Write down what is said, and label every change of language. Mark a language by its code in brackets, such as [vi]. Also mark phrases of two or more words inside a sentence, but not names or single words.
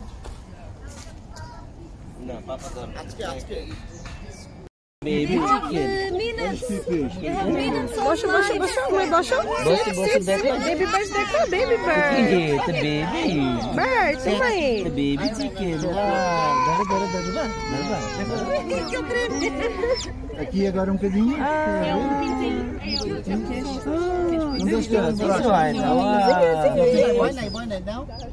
[en] baby chicken. [bn] বসো বসো বসো, বসো বসো, দেখো [en] baby bird, [bn] দেখো [en] baby bird, [bn] তো বেবি বার্ড তোমায় [en] baby chicken. [bn] ধরো ধরো ধরো বা ধরবা [pt] Aqui agora um bocadinho. Onde está? Buena, não?